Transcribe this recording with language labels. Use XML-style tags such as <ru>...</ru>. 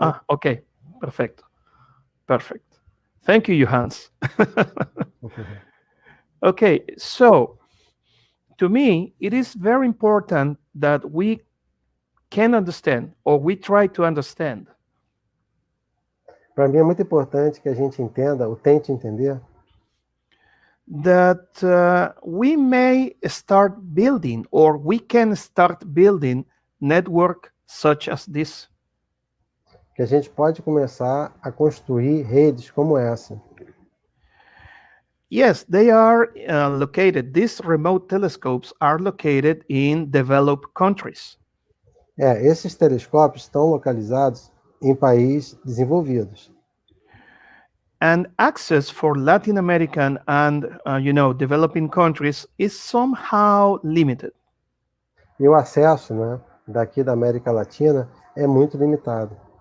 <en>Okay. Perfect. Thank you, Johannes. Okay, so to me, it is very important that we can understand, or we try to understand.</en> <pt>Para mim é muito importante que a gente entenda, ou tente entender,</pt> <en>that we may start building, or we can start building network such as this.</en> <pt>Que a gente pode começar a construir redes como essa.</pt> <en>Yes, they are located. These remote telescopes are located in developed countries.</en> <pt>Esses telescópios estão localizados em países desenvolvidos.</pt> <en>And access for Latin American and developing countries is somehow limited.</en> <pt>E o acesso, né, daqui da América Latina é muito limitado.</pt>